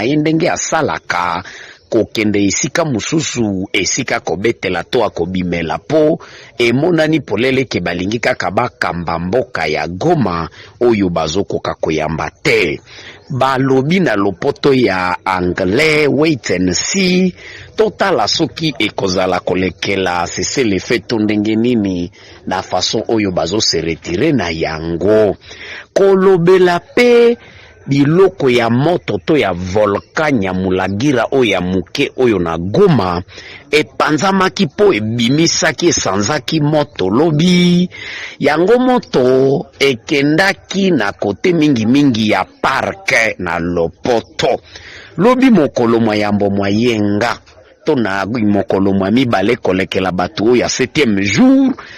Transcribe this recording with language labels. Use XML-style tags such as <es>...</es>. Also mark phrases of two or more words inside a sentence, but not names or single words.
<ln>ndenge asalaka kokende esika mususu esika kobetela to akobimela po emonani polele ke balingi kaka bakamba mboka ya Goma oyo bazokoka koyamba te balobi na lopoto ya anglais</ln> <en>wait and see</en> <ln>totala soki ekozala kolekela</ln> <fr>cesser le feu</fr> <ln>to ndenge nini na façon oyo bazo</ln> <fr>se retirer</fr> <ln>na yango kolobela pe biloko ya moto to ya volcan ya Mulagira oyo ya muke oyo na Goma epanzamaki po ebimisaki esanzaki moto lobi yango moto ekendaki na kote mingi ya parke na lopoto lobi mokolo mwa yambo mwa yenga to na mokolo mwa mibale kolekela batu ya 7e jour</ln>